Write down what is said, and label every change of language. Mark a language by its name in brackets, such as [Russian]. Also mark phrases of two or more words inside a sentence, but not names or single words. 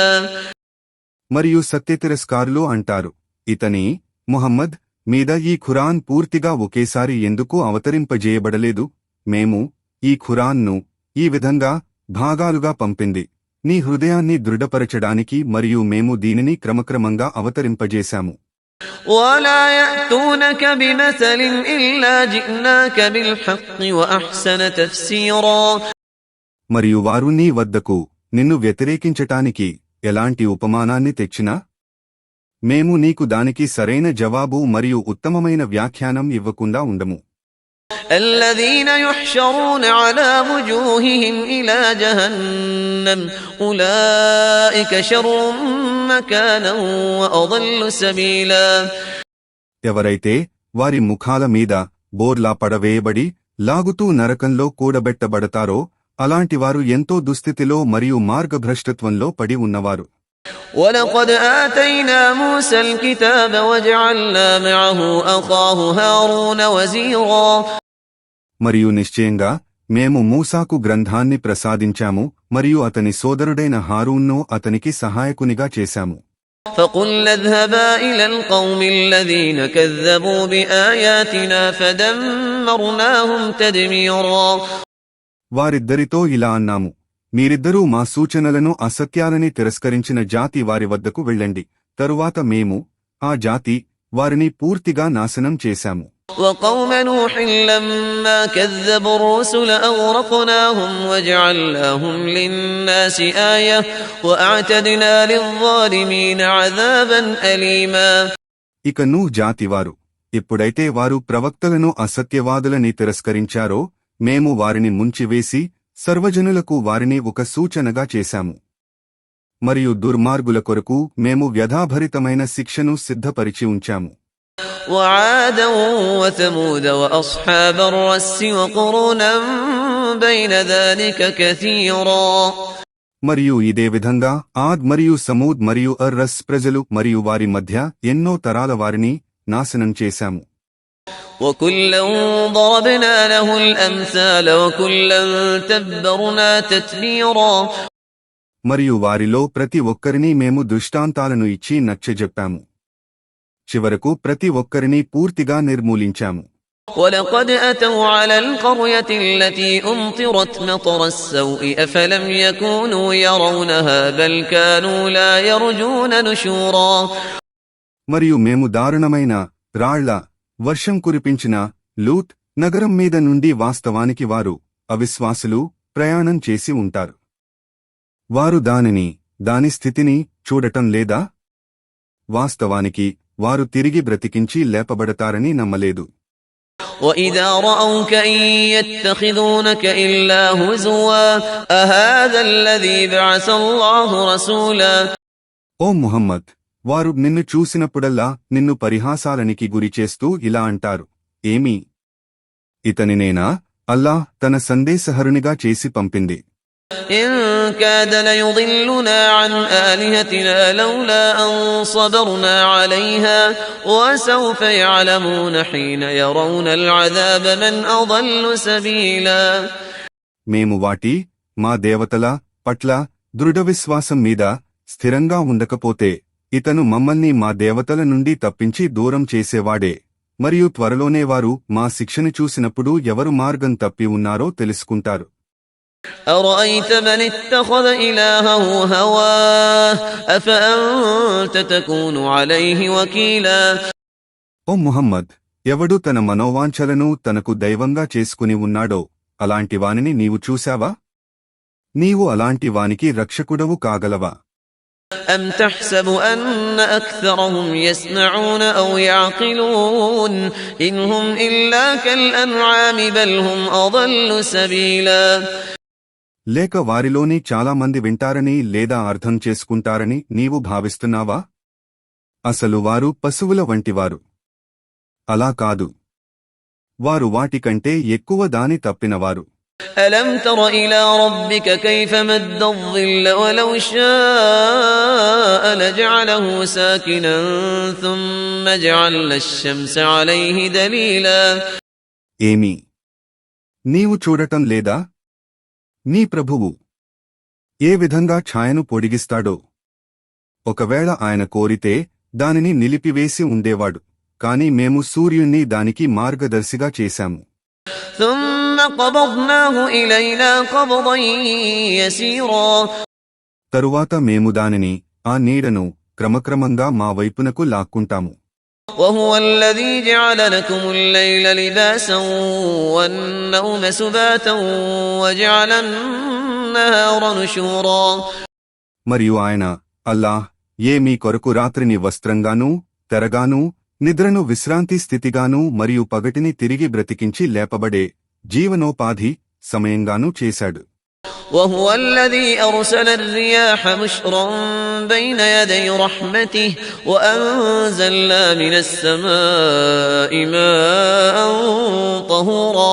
[Telugu] మరియు సత్యతిరస్కారులు అంటారు, ఇతని ముహమ్మద్ మీద ఈ ఖురాన్ పూర్తిగా ఒకేసారి ఎందుకు అవతరింపజేయబడలేదు. మేము ఈ ఖురాన్ను ఈ విధంగా భాగాలుగా పంపింది నీ హృదయాన్ని దృఢపరచడానికి మరియు మేము దీనిని క్రమక్రమంగా అవతరింపజేశాము. [Arabic] ولا يأتونك بمثل إلا جئناك بالحق وأحسن تفسيرا. [Telugu] మరియు వారు నీ వద్దకు నిన్ను వ్యతిరేకించటానికి ఎలాంటి ఉపమానాన్ని తెచ్చినా మేము నీకు దానికి సరైన జవాబు మరియు ఉత్తమమైన వ్యాఖ్యానం ఇవ్వకుండా ఉండము. [Arabic] الذين يحشرون على وجوههم إلى جهنم أولئك شر مكانا وأضل سبيلا. [Telugu] ఎవరైతే వారి ముఖాల మీద బోర్లా పడవేయబడి లాగుతూ నరకంలో కూడబెట్టబడతారో అలాంటివారు ఎంతో దుస్థితిలో మరియు మార్గభ్రష్టత్వంలో పడి ఉన్నవారు. [Arabic] ولقد آتينا موسى الكتاب وجعلنا معه أخاه هارون وزيرا. [Telugu] మరియు నిశ్చయంగా మేము మూసాకు గ్రంథాన్ని ప్రసాదించాము మరియు అతని సోదరుడైన హారూన్ను అతనికి సహాయకునిగా చేశాము. [Arabic] فقلنا اذهبا إلى القوم الذين كذبوا بآياتنا فدمرناهم تدميرا. [Telugu] వారిద్దరితో ఇలా అన్నాము, మీరిద్దరూ మా సూచనలను అసత్యాలని తిరస్కరించిన జాతి వారి వద్దకు వెళ్ళండి, తరువాత మేము ఆ జాతి వారిని పూర్తిగా నాశనం చేశాము. [Arabic] وقوم نوح لما كذبوا الرسل أغرقناهم وجعلناهم للناس آية وأعتدنا للظالمين عذابا أليما. [Telugu] ఇక నూహ్ జాతివారు ఎప్పుడైతే వారు ప్రవక్తలను అసత్యవాదులని తిరస్కరించారో మేము వారిని ముంచివేసి సర్వజనులకు వారిని ఒక సూచనగా చేశాము. మరియు దుర్మార్గుల కొరకు మేము వ్యధాభరితమైన శిక్షను సిద్ధపరిచి ఉంచాము. [Arabic] وعادا وثمود وأصحاب الرس وقرونا بين ذلك كثيرا. [Telugu] మరియు ఇదే విధంగా ఆద్ మరియు సమూద్ మరియు అర్రస్ ప్రజలు మరియు వారి మధ్య ఎన్నో తరాల వారిని నాశనం చేశాము. [Arabic] وكلا ضربنا له الأمثال وكلا تبرنا تتبيرا. [Telugu] మరియు వారిలో ప్రతి ఒక్కరినీ మేము దృష్టాంతాలను ఇచ్చి నచ్చజెప్పాము. చివరకు ప్రతి ఒక్కరినీ పూర్తిగా నిర్మూలించాము. [Arabic] ولقد أتوا على القرية التي أمطرت مطر السوء أفلم يكونوا يرونها بل كانوا لا يرجون نشورا. [Telugu] మరియు మేము దారుణమైన రాళ్ల వర్షం కురిపించిన లూత్ నగరం మీద నుండి వాస్తవానికి వారు అవిశ్వాసులు ప్రయాణం చేసి ఉంటారు. వారు దాని స్థితిని చూడటం లేదా? వాస్తవానికి వారు తిరిగి బ్రతికించి లేపబడతారని నమ్మలేదు. [Arabic] وَإِذَا رَأَوْكَ إِن يَتَّخِذُونَكَ إِلَّا هُزُوًا أَهَذَا الَّذِي بَعَثَ اللَّهُ رَسُولًا. [Telugu] ఓ ముహమ్మద్, వారు నిన్ను చూసినప్పుడల్లా నిన్ను పరిహాసాలనికి గురిచేస్తూ ఇలా అంటారు, ఏమీ ఇతనినేనా అల్లాహ్ తన సందేశహరునిగా చేసి పంపింది? [Arabic] إن كاد ليضلنا عن آلهتنا لولا أن صبرنا عليها وسوف يعلمون حين يرون العذاب من أضل سبيلا. [Telugu] మేము మా దేవతల పట్ల దృఢవిశ్వాసం మీద స్థిరంగా ఉండకపోతే ఇతను మమ్మల్ని మా దేవతల నుండి తప్పించి దూరం చేసేవాడే. మరియు త్వరలోనే వారు మా శిక్షను చూసినప్పుడు ఎవరు మార్గం తప్పి ఉన్నారో తెలుసుకుంటారు. [Arabic] أرأيت من اتخذ إلهه هواه أفأنت تكون عليه وكيلا. [Telugu] ఓ ముహమ్మద్, ఎవడు తన మనోవాంఛలను తనకు దైవంగా చేసుకుని ఉన్నాడో అలాంటి వానిని నీవు చూశావా? నీవు అలాంటి వానికి రక్షకుడవు కాగలవా? [Arabic] أم تحسب أن أكثرهم يسمعون أو يعقلون إن هم إلا كالأنعام بل هم أضل سبيلا. [Telugu] లేక వారిలోని చాలా మంది వింటారని లేదా అర్థం చేసుకుంటారని నీవు భావిస్తున్నావా? అసలు వారు పశువుల వంటివారు. అలా కాదు, వారు వాటికంటే ఎక్కువ దాని తప్పినవారు. [Arabic] ألم تر إلى ربك كيف مد الظل ولو شاء لجعله ساكنا ثم جعلنا الشمس عليه دليلا. [Telugu] ఏమి నీవు చూడటం లేదా? నీ ప్రభువు ఏ విధంగా ఛాయను పొడిగిస్తాడో. ఒకవేళ ఆయన కోరితే దానిని నిలిపివేసి ఉండేవాడు, కాని మేము సూర్యుణ్ణి దానికి మార్గదర్శిగా చేశాము. [Arabic] ثم قبضناه إلينا قبضا يسيرا. [Telugu] తరువాత మేము దానిని ఆ నీడను క్రమక్రమంగా మా వైపునకు లాక్కుంటాము. [Arabic] وهو الذي جعل لكم الليل لباسا والنوم سباتا وجعل النهار نشورا. [Telugu] మరియు ఆయన అల్లాహ్ మీ కొరకు రాత్రిని వస్త్రంగానూ తెరగానూ నిద్రను విశ్రాంతి స్థితిగానూ మరియు పగటిని తిరిగి బ్రతికించి లేపబడే జీవనోపాధి సమయంగానూ చేశాడు. [Arabic] وهو الذي أرسل الرياح بشرا بين يدي رحمته وأنزلنا من السماء ماء طهورا.